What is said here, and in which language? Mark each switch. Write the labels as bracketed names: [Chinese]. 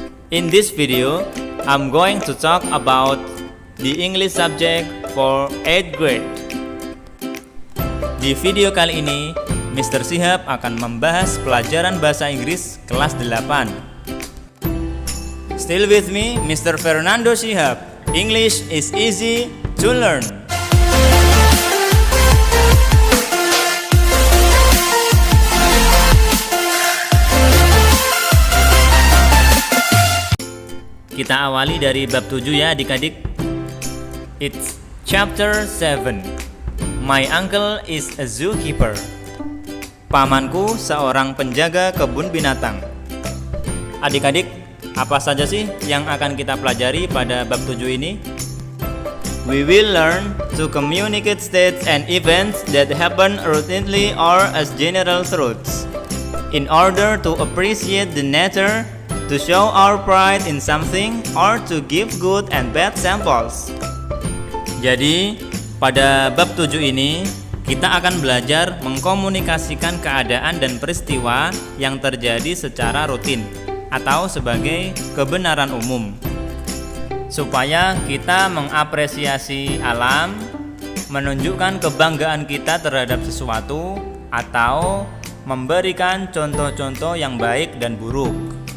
[English] In this video, I'm going to talk about the English subject for 8th grade. [Indonesian] Di video kali ini, Mr. Shihab akan membahas pelajaran bahasa Inggris kelas 8. [English] Still with me, Mr. Fernando Shihab. English is easy to learn. [Indonesian] Kita awali dari bab 7 ya adik-adik. [English] It's chapter 7. My uncle is a zookeeper. [Indonesian] Pamanku seorang penjaga kebun binatang. Adik-adik, apa saja sih yang akan kita pelajari pada bab 7 ini? [English] We will learn to communicate states and events that happen routinely or as general truths in order to appreciate the nature, to show our pride in something, or to give good and bad samples. [Indonesian] Jadi, pada bab 7 ini, kita akan belajar mengkomunikasikan keadaan dan peristiwa yang terjadi secara rutin atau sebagai kebenaran umum, supaya kita mengapresiasi alam, menunjukkan kebanggaan kita terhadap sesuatu, atau memberikan contoh-contoh yang baik dan buruk.